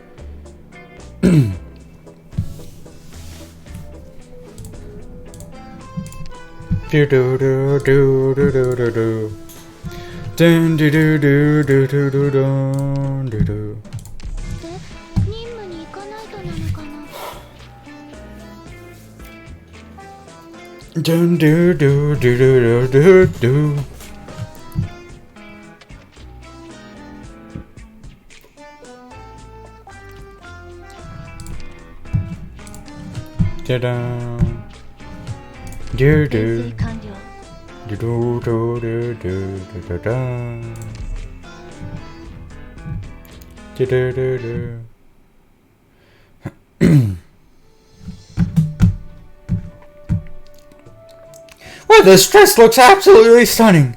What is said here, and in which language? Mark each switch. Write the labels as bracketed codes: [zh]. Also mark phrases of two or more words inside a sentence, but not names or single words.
[ja] Do do do do do do do do. Dun do do do do do do dun do do. 任務に行かないとなのかな。 Dun do do do do do do do. Da-dum. Do do 編成完了。 do do do do do do do. Do do do do. [en] Well, this dress looks absolutely stunning.